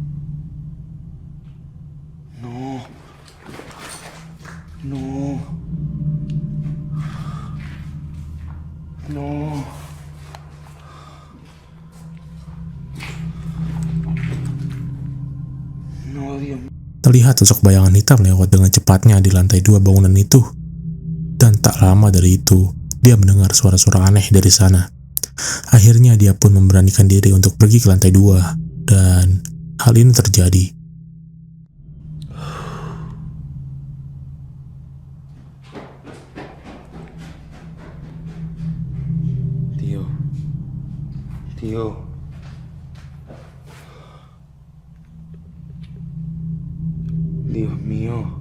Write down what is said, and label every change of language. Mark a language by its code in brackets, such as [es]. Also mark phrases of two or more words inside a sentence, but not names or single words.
[es] No. No. No. No, Dios mío. [id] Terlihat sosok bayangan hitam lewat dengan cepatnya di lantai 2 bangunan itu. Dan tak lama dari itu, dia mendengar suara-suara aneh dari sana. Akhirnya dia pun memberanikan diri untuk pergi ke lantai 2, dan hal ini terjadi. [es] Tío. Tío. Dios mío.